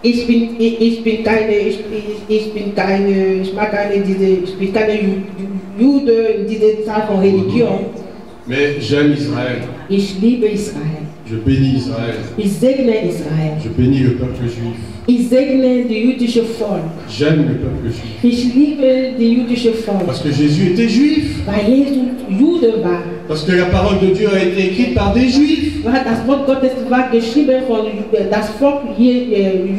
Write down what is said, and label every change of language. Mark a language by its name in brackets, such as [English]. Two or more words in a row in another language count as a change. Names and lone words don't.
[German] ich bin keine Jude in dieser Zeit von Religion. [French] Mais j'aime Israël. [German] Ich liebe Israel. [French] Je bénis Israël. [German] Ich segne Israel. [French] Je bénis le peuple juif. [German] Ich segne das jüdische Volk. [French] J'aime le peuple juif. [German] Ich liebe das jüdische Volk. [French] Parce que Jésus était juif. [German] Weil Jesus Jude war. [French] Parce que la parole de Dieu a été écrite par des juifs. [German] Das Wort Gottes war geschrieben von das Volk